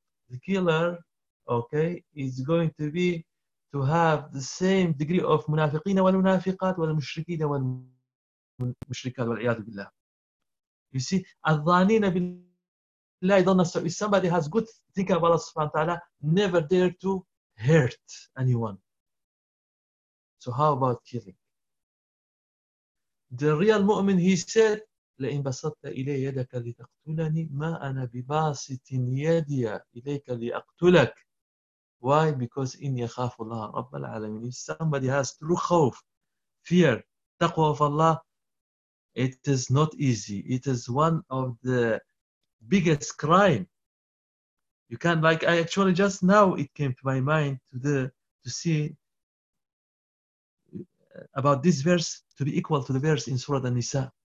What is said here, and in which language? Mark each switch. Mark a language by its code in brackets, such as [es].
[en] The killer, okay, is going to be to have the same degree of munafiqina wal munafiqat wal mushrikina wal mushrikat wal iyad billah. You see, adhanina billahi dhanna so if somebody has good think about Allah subhanahu wa ta'ala, never dare to hurt anyone. So how about killing? The real mu'min, he said, [ar] لَإِن بَسَطْتَ إِلَيَّ يَدَكَ لِتَقْتُلَنِي مَا أَنَا بِبَاسِطٍ يَدِيَ إِلَيْكَ لِأَقْتُلَكَ [en] Why? Because [ar] إِنْ يَخَافُ اللَّهَ رَبَّ الْعَالَمِينَ [en] If somebody has true خوف, fear, taqwa of Allah, it is not easy. It is one of the biggest crime. You can, like, I actually just now it came to my mind to see about this verse to be equal to the verse in Surah An-Nisa.